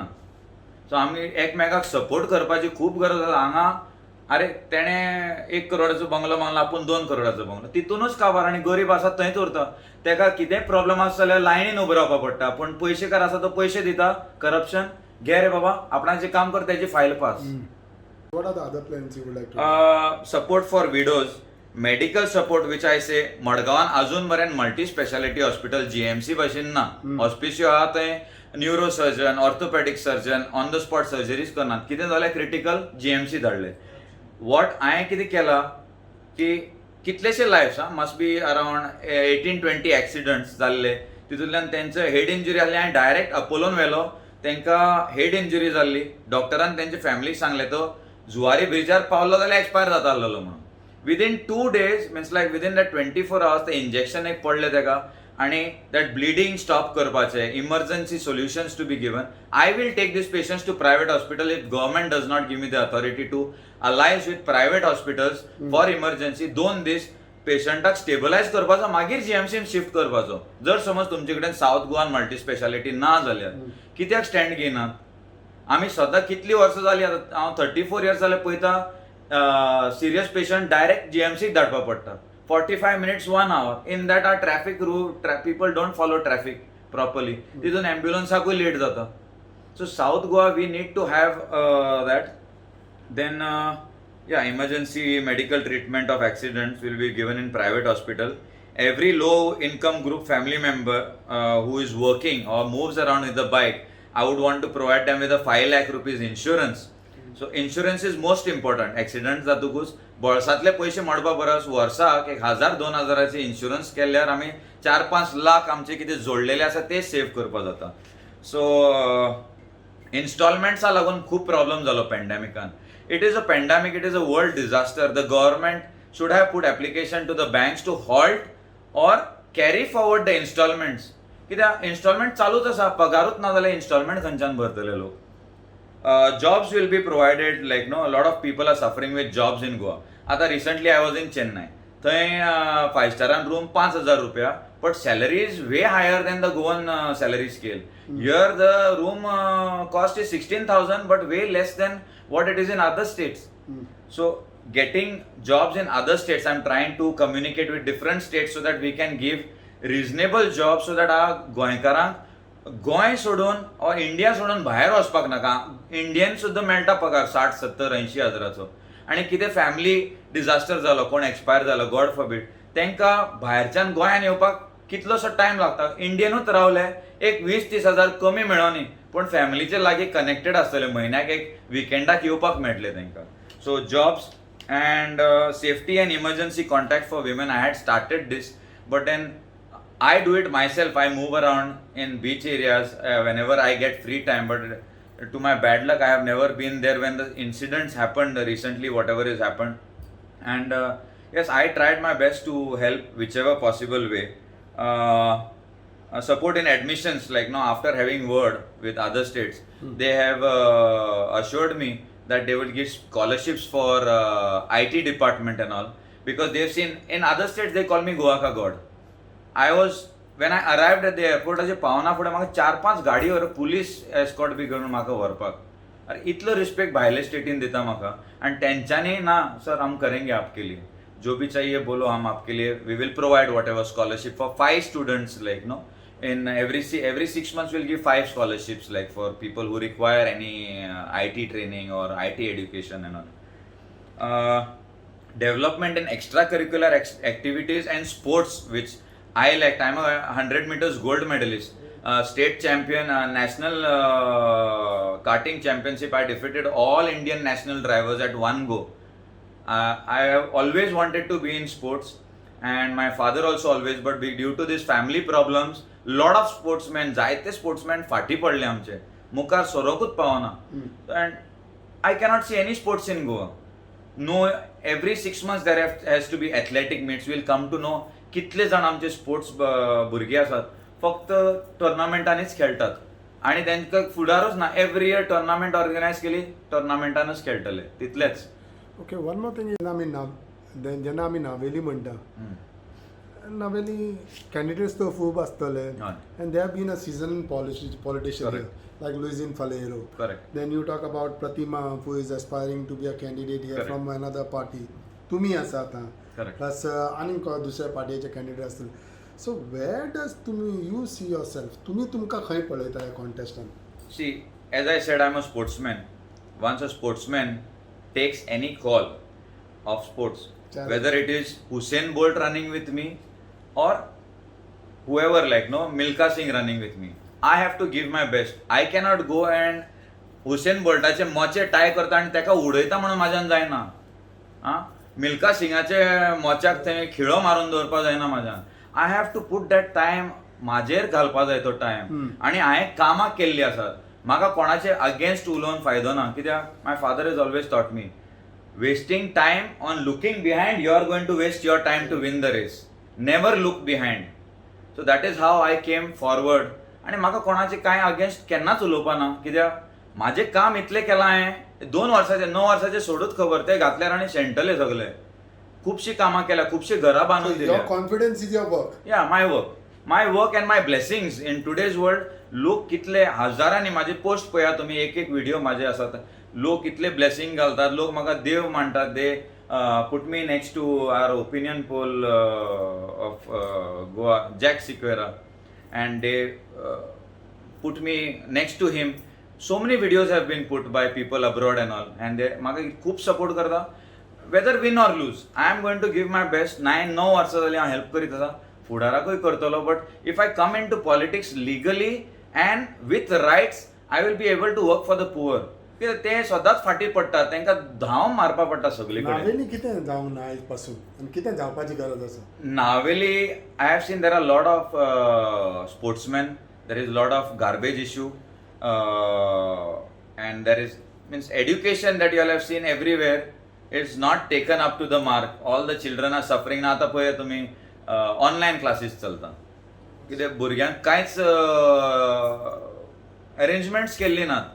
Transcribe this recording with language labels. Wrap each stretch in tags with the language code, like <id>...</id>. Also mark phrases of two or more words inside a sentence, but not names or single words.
<kok>सो आमी एकमेकाक सपोर्ट करपाची खूब गरज आसा. हांगा अरे तेणें 1 करोडाचो बंगलो मागलो, आपूण 2 करोडाचो बंगलो, तितूनच काबार, आनी गरीब आसा थंयच उरता. तेका कितेंय प्रॉब्लेम आसा जाल्यार लायनीन उबो रावपा पडटा, पूण पयशेकार आसा तो पयशे दिता, करप्शन, घे रे बाबा आपणाक जे काम कर तेजी फायल पास.</kok> <en>What are the other plans you would like to support for widows, medical support which I say</en> <kok>मडगांवान अजून पर्यंत</kok> <en>multi speciality hospital</en> <kok>जीएमसी भशेन ना. हॉस्पिसियो आहा थंय</kok> <en>neuro surgeon, orthopaedic surgeon, on the spot surgeries</en> <kok>करनात. कितें जालें क्रिटिकल जीएमसी धाडले. वॉट हांवें कितें केलां की कितलेशे</kok> <en>lives must be around 18-20 accidents</en> <kok>जाल्ले, तितूंतल्यान तेंचो</kok> <en>head injury</en> <kok>जाल्ली, हांवें डायरेक्ट अपोलोन व्हेलो, तांकां</kok> <en>head injury</en> <kok>जाल्ली, डॉक्टरान तेंच्या फॅमिलीक सांगलें तो जुवारी ब्रिजार पावलो जाल्यार एक्सपायर जाता आसलेलो म्हणून.</kok> <en>within 2 days means like within that 24 hours</en> <kok>ते इंजेक्शन एक पडले तेका, आनी</kok> <en>that bleeding stop करपाचें, emergency solutions to be given. I will take these patients to private hospital if government does not give me the authority to alliance with private hospitals for emergency.</en> <kok>2 दीस पेशंटाक स्टेबलायज करपाचो, मागीर जीएमसीन शिफ्ट करपाचो. जर समज तुमचे कडेन साऊथ गोवान</kok> <en>multi speciality</en> <kok>ना जाल्यार कित्याक स्टँड घेयनात? आमी सद्दां कितलीं वर्सां जालीं आतां, हांव 34 years जाल्यार पळयता</kok> <en>serious patient</en> <kok>डायरेक्ट जीएमसीक धाडपा पडटा.</kok> <en>45 minutes 1 hour. In that our traffic route, people don't follow traffic properly. तितून एम्ब्युलन्साकूय लेट जाता. So South Goa we need to have that. Then emergency medical treatment of accidents will be given in private hospital. Every low income group family member who is working or moves around with a bike, I would want to provide them with a 5 lakh rupees insurance. So insurance is most important.</en> <kok>Accident जातकूच बळसांतले पयशे मोडपा परस वर्साक 1,000-2,000 इन्शुरन्स केल्यार आमी 4-5 लाख आमचे कितें जोडलेले आसा ते सेव्ह करपा जाता. सो इन्स्टॉलमेंट्सा लागून खूब प्रॉब्लेम जालो पॅन्डेमिकान.</kok> <en>it is a pandemic, it is a world disaster. the government should have put application to the banks to halt or carry forward the installments.</en> <kok>कित्याक इन्स्टॉलमेंट चालूच आसा, पगारूच ना जाल्यार इन्स्टॉलमेंट खंयच्यान भरतले लोक.</kok> <en>Jobs will be provided, like a lot of people are suffering with jobs in Goa. आता recently I was in Chennai.</en> <kok>थंय 5-star room 5,000 रुपया,</kok> <en>but salary is way higher than the Goan salary scale. Here the room cost is 16,000, but way less than what it is in other states. So getting jobs in other states, I'm trying to communicate with different states so that we can give reasonable jobs so that our</en> <kok>गोंयकारांक गोंय सोडून और इंडिया सोडून भायर वचपाक नाका. इंडियन सुद्दां मेळटा पगार 60-70-80 हजाराचो. आनी कितें</kok> <en>family disaster</en> <kok>जालो, कोण एक्सपायर जालो,</kok> <en>God forbid,</en> <kok>तांकां भायरच्यान गोंयान येवपाक कितलोसो टाइम लागता. इंडियनूच रावले एक 20-30 हजार कमी मेळोनी पण फॅमिलीचे लागीं कनेक्टेड आसतले. म्हयन्याक एक विकेंडाक येवपाक मेळटले तांकां.</kok> <en>so jobs and safety and emergency contact for women, I had started this, but then I do it myself. I move around in beach areas whenever I get free time, but to my bad luck I have never been there when the incidents happened recently, whatever has happened. And yes, I tried my best to help whichever possible way. Support in admissions, like now after having word with other states, they have assured me that they will give scholarships for IT department and all, because they've seen in other states they call me Goa ka God. When I arrived at the airport,</en> <kok>अशें पावना फुडें म्हाका 4-5 गाडीवर</kok> <en>police escort</en> <kok>बी करून म्हाका व्हरपाक. अरे इतलो रिस्पेक्ट भायले स्टेटीन दिता म्हाका. आनी तेंच्यांनी</kok> <hi>ना सर हम करेंगे आपके लिए, जो भी चाहिए बोलो हम आपके लिए,</hi> <en>we will provide whatever scholarship for 5 students, like no in every 6 months we'll give 5 scholarships, like for people who require any IT training or IT education and all. Development in extracurricular activities and sports, which I liked. I'm a 100 meters gold medalist, state champion, national karting championship. I defeated all Indian national drivers at one go. I have always wanted to be in sports, and my father also always, but due to these family problems, lot of sportsmen,</en> <kok>जायते sportsmen फाटी पडले आमचे, मुखार सरोकूच पावना.</kok> <en>And I cannot see any sports in Goa. No, every 6 months there has to be athletic meets. We'll come to know</en> <kok>कितले जाण आमचे स्पोर्ट्स भुरगे आसात फक्त टुर्नामेंटांनीच खेळटात आणि तांकां फुडारूच ना.</kok> <en>every year tournament organise</en> <kok>केली, टुर्नामेंटानूच खेळटले, तितलेच.</kok> <en>okay, one more thing,</en> <kok>जेन्ना आमी नावेली म्हणटा, नावेली कॅन्डिडेट्स तो खूब आसतले,</kok> <en>and they have been a season politician like Luisin Falero. Correct. Then you talk about Pratima, who is aspiring to be a candidate here. Correct. From another party.</en> <kok>तुमी आसा</kok> <en>आता. Correct.</en> <kok>Plus आनीक दुसऱ्या पार्टीचे कॅन्डिडेट असतील.</kok> <en>So where does you see yourself?</en> <kok>तुमका खंय पळयता ह्या कॉन्टेस्टान?</kok> <en>See, as I said, I'm a sportsman. Once a sportsman takes any call of sports, whether it is Usain Bolt running with me or whoever, like Milkha Singh running with me, I have to give my best. I cannot go and</en> <kok>हुसेन बोल्टाचे मोचे टाय करता आणि ताका उडयता म्हणून म्हाज्यान जायना. मिल्खा सिंगाचे मोच्याक थंय खिळो मारून दवरपा जायना म्हाज्यान.</kok> <en>I have to put that time,</en> <kok>म्हाजेर घालपा जाय तो टायम. आनी हांवें कामां केल्लीं आसात. म्हाका कोणाचे अगेन्स्ट उलोवन फायदो ना.</kok> <en>कित्याक my father is always taught me, wasting time on looking behind, you are going to waste your time to win the race. never look behind. so that is how I came forward.</en> <kok>आणि म्हाका कोणाचे कांय अगेन्स्ट केन्नाच उलोवपा ना. कित्याक म्हाजें काम इतलें केलां हांवें. 2 वर्साचे 9 वर्साचे सोडूच खबर, ते घातल्यार आनी शेणटले सगळे. खुबशीं कामां केल्या, खुबशीं घरां बांदून दिल्या.</kok> <en>your confidence is your work. yeah, my work and my blessings in today's world.</en> <kok>लोक कितले हजारांनी म्हाजे पोस्ट पळया तुमी, एक व्हिडिओ म्हाजे आसात. लोक कितले ब्लेसिंग घालतात, लोक म्हाका देव मानतात.</kok> <en>they put me next to our opinion poll of Goa, जॅक सिक्वेरा, and they put me next to him. So many videos have been put by people abroad and all, and they</en> <kok>म्हाका खूब सपोर्ट करता.</kok> <en>whether win or lose, I am going to give my best.</en> <kok>9 वर्सां जालीं हांव हेल्प करीत आसा, फुडाराकूय करतलो.</kok> <en>but if I come in to politics legally and with rights, I will be able to work for the poor.</en> <kok>कित्याक ते सदांच फाटी पडटात, तांकां धांव मारपा पडटा सगळे कडेन. नावेली कितें जावंक ना आयज पासून, आनी कितें जावपाची गरज आसा? नावेली,</kok> <en>I have seen there are lot of sportsman, there is lot of garbage issue, and there is means education that you all have seen everywhere, it's not taken up to the mark. All the children are suffering.</en> <kok>ना आता पळय तुमी</kok> <en>online classes</en> <kok>चलता, कित्याक भुरग्यांक कांयच अरेंजमेंट्स केल्ली नात.</kok>